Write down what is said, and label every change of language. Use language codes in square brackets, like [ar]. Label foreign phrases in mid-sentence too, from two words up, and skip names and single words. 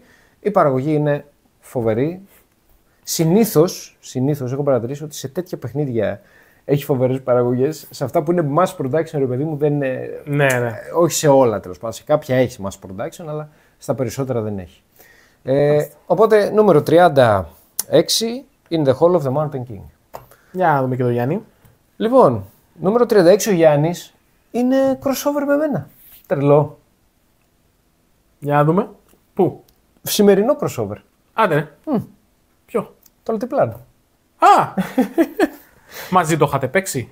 [el] Η παραγωγή είναι φοβερή. Συνήθως έχω παρατηρήσει ότι σε τέτοια παιχνίδια έχει φοβερές παραγωγές. Σε αυτά που είναι [en] mass production, [el] ρε παιδί μου, δεν είναι. Ναι. Όχι σε όλα τέλος πάντων. Σε κάποια έχει [en] mass production, [el] αλλά στα περισσότερα δεν έχει. Οπότε νούμερο 36 in the Hall of the Mountain King. Για να δούμε και το Γιάννη. Λοιπόν, νούμερο 36 ο Γιάννης είναι crossover με μένα. Τρελό. Για να δούμε. Πού? Σημερινό crossover. Άντε ναι. Ποιο? Το Altiplano. Α! Μαζί το είχατε παίξει.